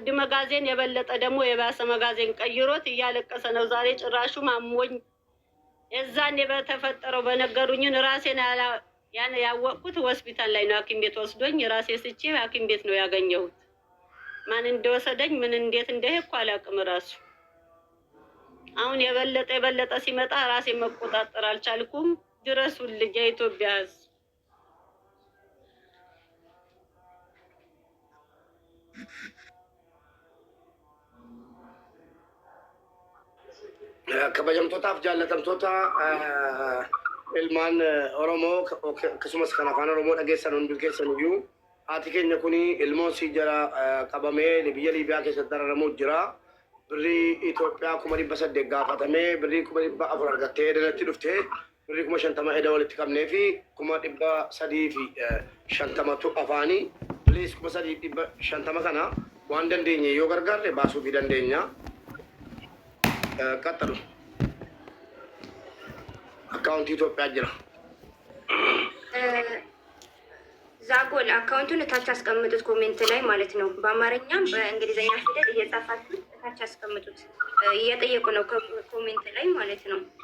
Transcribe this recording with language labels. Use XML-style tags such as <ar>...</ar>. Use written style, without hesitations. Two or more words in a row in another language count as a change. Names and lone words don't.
<am>መጋዜን የበለጠ ደግሞ የባሰ መጋዜን ቀይሮት እያለቀሰ ነው። ዛሬ ጭራሹ አሞኝ የዛኔ በተፈጠረው በነገሩኝን ራሴን ያን ያወቅኩት ሆስፒታል ላይ ነው። ሐኪም ቤት ወስዶኝ ራሴ ስቼ ሐኪም ቤት ነው ያገኘሁት። ማን እንደወሰደኝ ምን እንዴት እንደሄድኩ አላውቅም ራሱ። አሁን የበለጠ ሲመጣ ራሴ መቆጣጠር አልቻልኩም። ድረሱልኝ የኢትዮጵያ ሕዝብ።</am> <om>kabajamtootaaf jaallatamtoota ilmaan Oromoo akkasumas kan afaan Oromoo dhageessan hundi keessan iyyuu haati keenya kuni ilmoon si jara qabamee biyya Liibiyaa keessatti dararamaa jira. Birrii Itoophiyaa 800 gaafatamee birrii 400 argattee edanatti dhuftee birrii 50 eda walitti qabnee fi 350 afaanii please 350 kana waan dandeenye yoo gargaarre baasuu fi dandeenya.</om> <am>ቀጥሉ። አካውንት ኢትዮጵያ ጅራ ዛጎል አካውንቱን እታች አስቀምጡት፣ ኮሜንት ላይ ማለት ነው። በአማርኛም በእንግሊዝኛ ፊደል እየጻፋችሁ እታች አስቀምጡት። እየጠየቁ ነው ኮሜንት ላይ ማለት ነው።</am>